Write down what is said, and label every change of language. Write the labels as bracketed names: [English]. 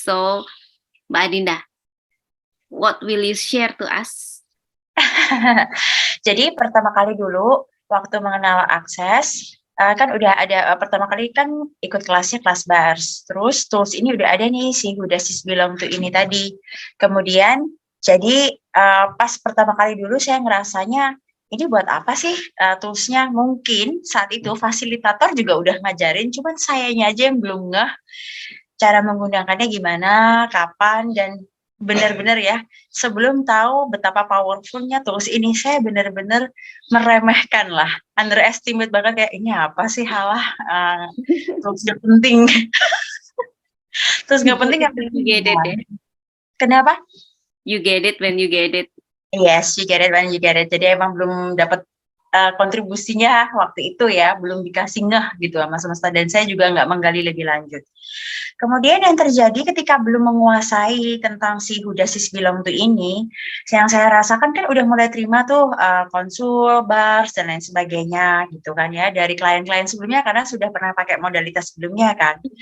[English] So, Mbak Adinda, what will you share to us? [Indonesian] Jadi pertama kali dulu waktu mengenal akses, kan udah ada pertama kali kan ikut kelasnya kelas bars. Terus tools ini udah ada nih si Who Does This Belong To ini tadi. Kemudian jadi pas pertama kali dulu saya ngerasanya ini buat apa sih toolsnya? Mungkin saat itu fasilitator juga udah ngajarin, cuman sayanya aja yang belum ngeh cara menggunakannya gimana, kapan, dan benar-benar ya, sebelum tahu betapa powerful-nya tools ini, saya benar-benar meremehkan lah, underestimate banget kayak, ini apa sih, halah, tools gak penting. Terus gak penting, [English] You get it, ya? [Indonesian] Kenapa? [English] You get it when you get it. Yes, you get it when you get it. [Indonesian] Jadi emang belum dapat kontribusinya waktu itu ya, belum dikasih ngeh gitu sama semesta, dan saya juga nggak menggali lebih lanjut. Kemudian yang terjadi ketika belum menguasai tentang si Who Does This Belong To ini, yang saya rasakan kan udah mulai terima tuh konsul, bars, dan lain sebagainya gitu kan ya, dari klien-klien sebelumnya karena sudah pernah pakai modalitas sebelumnya kan.